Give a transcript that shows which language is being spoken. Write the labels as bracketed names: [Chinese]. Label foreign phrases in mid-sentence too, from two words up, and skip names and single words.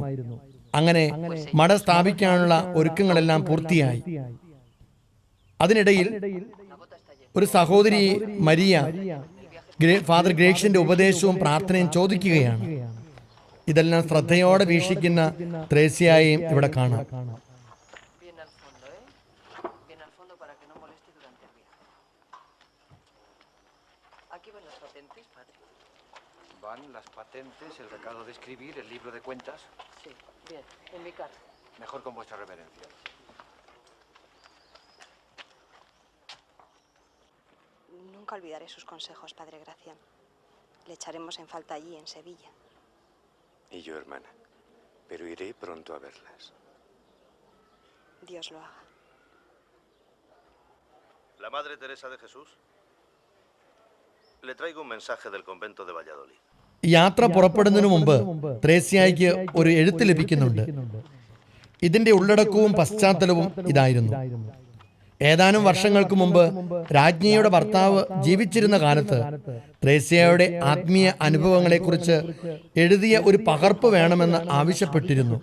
[Malayalam] അങ്ങനെ മഠം സ്ഥാപിക്കാനുള്ള ഒരുക്കങ്ങളെല്ലാം പൂർത്തിയായി. അതിനിടയിൽ ഒരു സഹോദരി മരിയ ഫാദർ ഗ്രേഷ്യന്റെ ഉപദേശവും പ്രാർത്ഥനയും ചോദിക്കുകയാണ്. ഇതെല്ലാം ശ്രദ്ധയോടെ വീക്ഷിക്കുന്ന ത്രേസ്യയെയും ഇവിടെ കാണാം. [Spanish] Van las patentes, el recado de escribir, el libro de cuentas. Sí, bien, en mi casa. Mejor con vuestra reverencia. Nunca olvidaré sus consejos, Padre Gracián. Le echaremos en falta allí, en Sevilla. Y yo, hermana, pero iré pronto a verlas. Dios lo haga. La Madre Teresa de Jesús. Le traigo un mensaje del convento de Valladolid. [Malayalam] യാത്ര പുറപ്പെടുന്നതിന് മുമ്പ് ത്രേസ്യയ്ക്ക് ഒരു എഴുത്ത് ലഭിക്കുന്നുണ്ട്. ഇതിന്റെ ഉള്ളടക്കവും പശ്ചാത്തലവും ഇതായിരുന്നു. ഏതാനും വർഷങ്ങൾക്ക് മുമ്പ് രാജ്ഞിയുടെ ഭർത്താവ് ജീവിച്ചിരുന്ന കാലത്ത് ത്രേസ്യയുടെ ആത്മീയ അനുഭവങ്ങളെക്കുറിച്ച് എഴുതിയ ഒരു പകർപ്പ് വേണമെന്ന് ആവശ്യപ്പെട്ടിരുന്നു.